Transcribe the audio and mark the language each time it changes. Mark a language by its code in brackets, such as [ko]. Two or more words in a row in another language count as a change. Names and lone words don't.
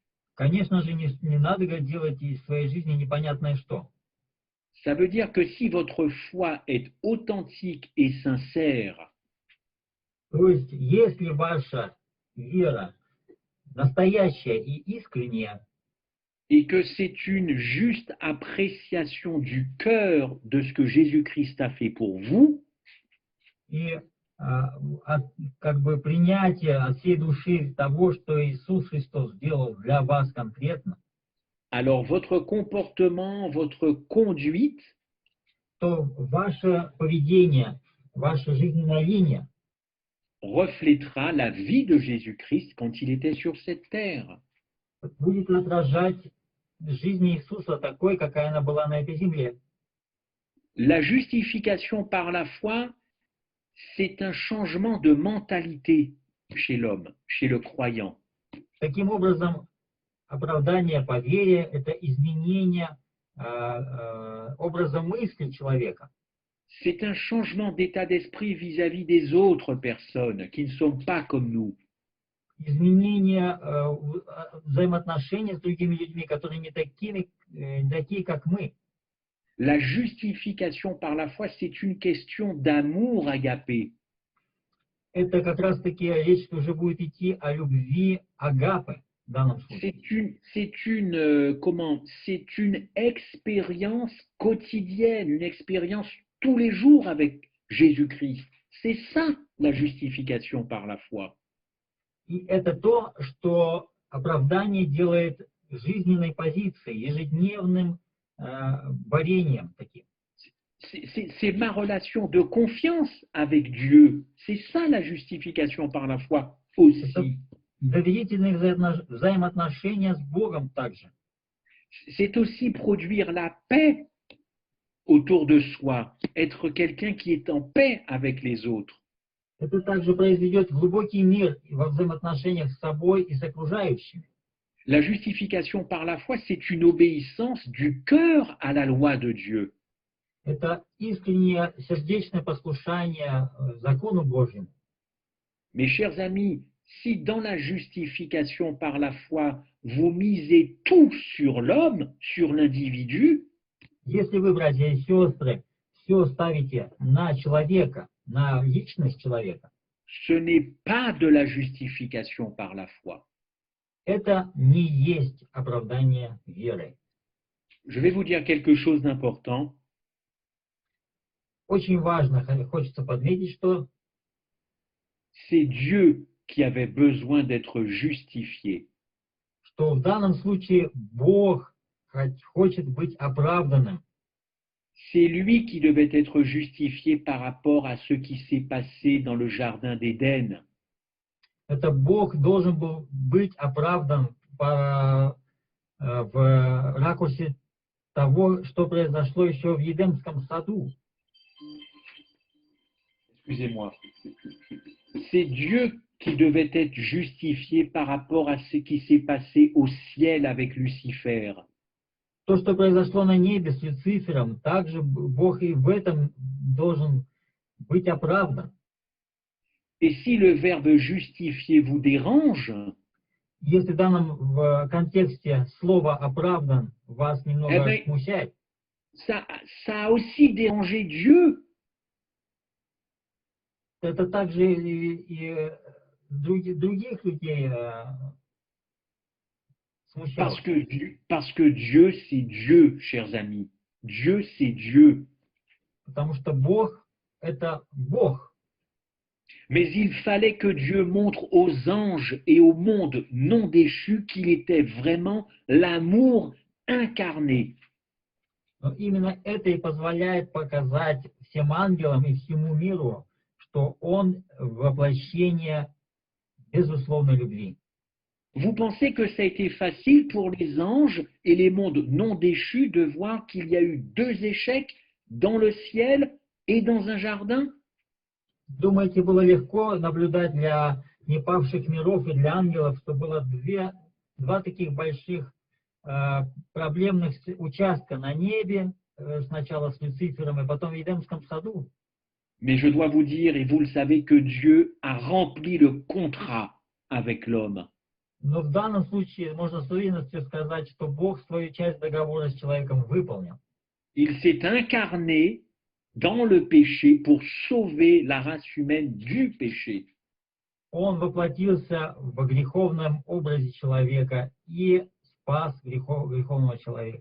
[ru] Конечно же, не надо делать из своей жизни непонятное что. [fr] Ça veut dire que si votre foi est authentique et sincère, [ru] То есть, если ваша вера настоящая и искренняя, [fr] et que c'est une juste appréciation du cœur de ce que Jésus-Christ a fait pour vous, [ru] и как бы принятие от всей души того, что Иисус Христос сделал для вас конкретно, [fr] alors votre comportement, votre conduite [ru] то ваше поведение, ваша жизненная линия [fr] reflétera la vie de Jésus-Christ quand il était sur cette terre. [ru] будет отражать жизнь Иисуса такой, какая она была на этой земле. [fr] La justification par la foi, c'est un changement de mentalité chez l'homme, chez le croyant. [ru] Таким образом, оправдание по вере – это изменение образа мысли человека. [fr] C'est un changement d'état d'esprit vis-à-vis des autres personnes qui ne sont pas comme nous. [ru] Изменение взаимоотношений с другими людьми, которые не такие, как мы. [fr] La justification par la foi, c'est une question d'amour agapé. [ru] Это как раз-таки речь уже будет идти о любви агапы в данном случае. [fr] C'est une expérience quotidienne, une expérience tous les jours avec Jésus-Christ. C'est ça la justification par la foi. [ru] И это то, что оправдание делает жизненной позицией, ежедневным борением таким. [fr] C'est ma relation de confiance avec Dieu. C'est ça la justification par la foi aussi. [ru] Доверительные взаимоотношения с Богом также. [fr] C'est aussi produire la paix autour de soi, être quelqu'un qui est en paix avec les autres. [ru] Это также произведет глубокий мир во взаимоотношениях с собой и с окружающими. [fr] La justification par la foi, c'est une obéissance du cœur à la loi de Dieu. [ru] Это искреннее сердечное послушание закону Божьему. [fr] Mes chers amis, si dans la justification par la foi, vous misez tout sur l'homme, sur l'individu, [ru] Если вы, братья и сестры, все ставите на человека, на личность человека, [fr] ce n'est pas de la justification par la foi. [ru] это не есть оправдание верой. [fr] Je vais vous dire quelque chose d'important. [ru] Очень важно, хочется подметить, что [fr] C'est Dieu qui avait besoin d'être justifié. [ru] в данном случае Бог хочет быть оправданным. [fr] C'est lui qui devait être justifié par rapport à ce qui s'est passé dans le jardin d'Éden. [ru] Это Бог должен был быть оправдан в ракурсе того, что произошло еще в Едемском саду. [fr] Excusez-moi. C'est Dieu qui devait être justifié par rapport à ce qui s'est passé au ciel avec Lucifer. [ru] То, что произошло на небе с Люцифером, также Бог и в этом должен быть оправдан. [fr] Et si le verbe justifier vous dérange, [ru] Если в данном контексте слово «оправдан» вас немного смущает, [fr] ça a aussi dérangé Dieu. [ru] это также и других людей смущало. [fr] Parce que Dieu, c'est Dieu, chers amis. Dieu, c'est Dieu. [ru] Потому что Бог – это Бог. [fr] Mais il fallait que Dieu montre aux anges et au monde non déchu qu'il était vraiment l'amour incarné. [ru] Но именно это и позволяет показать всем ангелам и всему миру, что Он воплощение безусловной любви. [fr] Vous pensez que ça a été facile pour les anges et les mondes non déchus de voir qu'il y a eu deux échecs dans le ciel et dans un jardin? [ru] Думаете, было легко наблюдать для непавших миров и для ангелов, что было два таких больших проблемных участка на небе, сначала с Люцифером и потом в Едемском саду? [fr] Mais je dois vous dire, et vous le savez, que Dieu a rempli le contrat avec l'homme. [ru] Но в данном случае можно с уверенностью сказать, что Бог свою часть договора с человеком выполнил. [fr] Il s'est incarné dans le péché pour sauver la race humaine du péché. [ru] Он воплотился в греховном образе человека и спас греховного человека.